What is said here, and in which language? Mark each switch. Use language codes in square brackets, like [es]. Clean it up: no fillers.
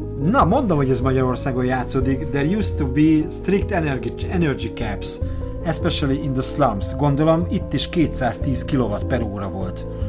[hu] Na, mondom, hogy ez Magyarországon játszódik. [en] There used to be strict energy caps, especially in the slums. [hu] Gondolom, itt is 210 kW per óra volt.